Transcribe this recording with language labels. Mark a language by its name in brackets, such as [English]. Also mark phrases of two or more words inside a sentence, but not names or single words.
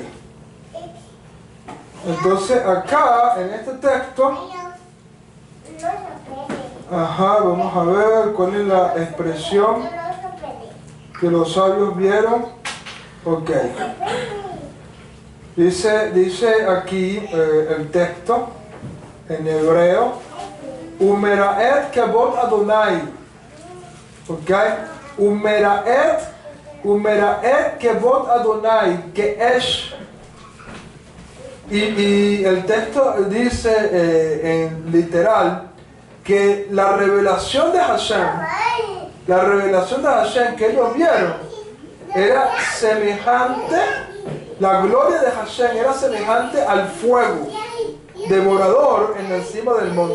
[Spanish] Entonces acá, en este texto, vamos a ver cuál es la expresión que los sabios vieron. Ok. Dice aquí el texto en hebreo: [Hebrew] ומראה כבוד אדני. Ok. ומראה כבוד אדני, [Spanish] que es. Y el texto dice en literal que la revelación de Hashem que ellos vieron era semejante, la gloria de Hashem era semejante al fuego devorador en la cima del monte.